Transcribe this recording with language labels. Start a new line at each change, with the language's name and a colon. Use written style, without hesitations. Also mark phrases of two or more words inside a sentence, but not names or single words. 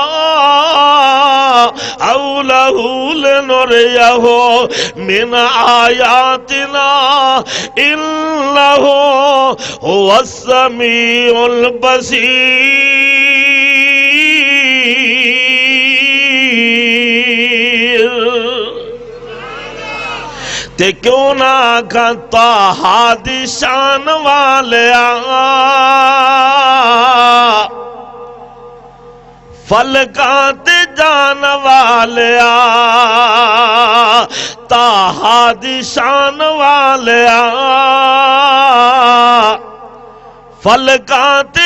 Arabic: حوله لنريه من آياتنا إنه هو السميع البصير
Punjabi: تے کیوں نہ کھتا ہادی شان والیا فلکاں تے جان والیا تاہا دی شان والیا فلکاں تے